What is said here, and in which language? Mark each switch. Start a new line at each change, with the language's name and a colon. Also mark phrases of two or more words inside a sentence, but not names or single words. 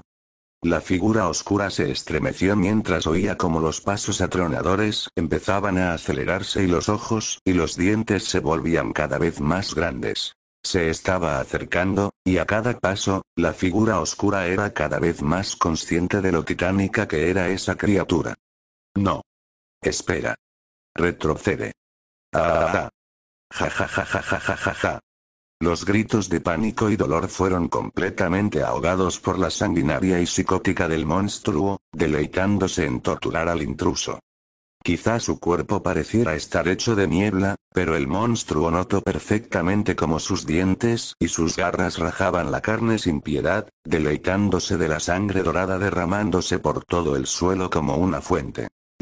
Spanish: La figura oscura se estremeció mientras oía como los pasos atronadores empezaban a acelerarse y los ojos y los dientes se volvían cada vez más grandes. Se estaba acercando, y a cada paso, la figura oscura era cada vez más consciente de lo titánica que era esa criatura. No. Espera. Retrocede. Ah. Ja ja ja ja ja ja ja ja. Los gritos de pánico y dolor fueron completamente ahogados por la sanguinaria y psicótica del monstruo, deleitándose en torturar al intruso. Quizá su cuerpo pareciera estar hecho de niebla, pero el monstruo notó perfectamente cómo sus dientes y sus garras rajaban la carne sin piedad, deleitándose de la sangre dorada derramándose por todo el suelo como una fuente.